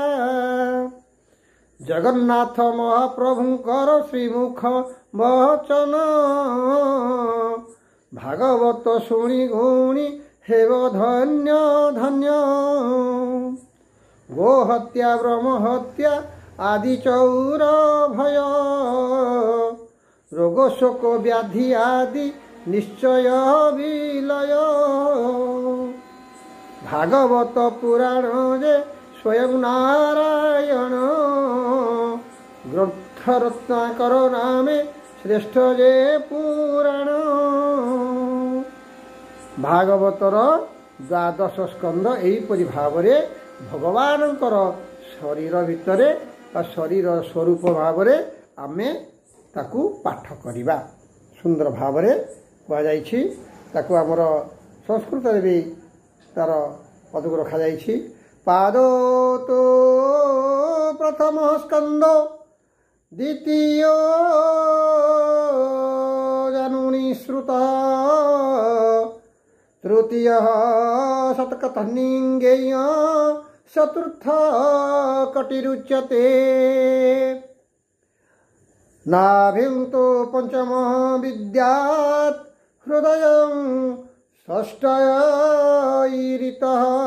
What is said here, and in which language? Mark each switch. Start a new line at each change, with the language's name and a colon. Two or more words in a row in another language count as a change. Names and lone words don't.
Odia: ଜଗନ୍ନାଥ ମହାପ୍ରଭୁଙ୍କର ଶ୍ରୀମୁଖ ବଚନ, ଭାଗବତ ଶୁଣି ଗୁଣି ହେବ ଧନ୍ୟ ଧନ୍ୟ, ଗୋ ହତ୍ୟା ବ୍ରହ୍ମ ହତ୍ୟା ଆଦି ଚୋର ଭୟ, ରୋଗ ଶୋକ ବ୍ୟାଧି ଆଦି ନିଶ୍ଚୟ ବିଲୟ, ଭାଗବତ ପୁରାଣ ଯେ ସ୍ୱୟଂ ନାରାୟଣ, ଗ୍ରନ୍ଥ ରତ୍ନାକର ନାମେ ଶ୍ରେଷ୍ଠ ଯେ ପୁରାଣ। ଭାଗବତର 12 ସ୍କନ୍ଦ ଏହିପରି ଭାବରେ ଭଗବାନଙ୍କର ଶରୀର ଭିତରେ ଶରୀର ସ୍ୱରୂପ ଭାବରେ ଆମେ ତାକୁ ପାଠ କରିବା। ସୁନ୍ଦର ଭାବରେ କୁହା ଯାଇଛି। ତାକୁ ଆମର ସଂସ୍କୃତ ରେ ବି ତାର ପଦକ ରଖା ଯାଇଛି।
Sanskrit: पादो तो प्रथम स्कंद, द्वितीय जानुनी श्रुत, तृतीय शतकथनिंगेय, चतुर्थ कटिरुच्यते, नाभिं तो पंचम विद्यात्, हृदय षष्ठ ईरितः,